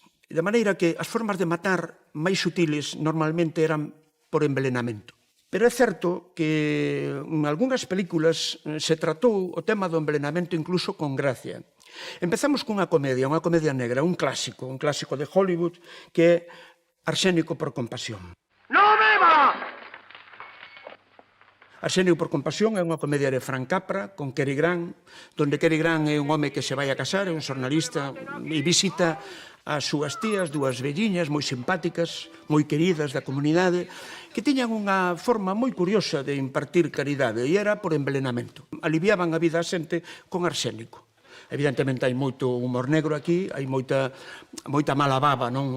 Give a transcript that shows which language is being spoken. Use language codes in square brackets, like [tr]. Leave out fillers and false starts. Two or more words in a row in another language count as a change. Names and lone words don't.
[gl] De maneira que as formas de matar máis sutiles normalmente eran por envenenamento. Pero é certo que en algunhas películas se tratou o tema do envenenamento incluso con gracia. Empezamos cunha comedia negra, un clásico de Hollywood, que é Arsénico por compasión. [es] ¡No beba! [gl] Arsénico por compasión é unha comedia de Frank Capra con Cary Grant, donde Cary Grant é un home que se vai a casar, é un xornalista e visita as súas tías, dúas velliñas moi simpáticas, moi queridas da comunidade, que tiñan unha forma moi curiosa de impartir caridade, e era por envenenamento. Aliviaban a vida a xente con arsénico. Evidentemente hai moito humor negro aquí, hai moita mala baba, non?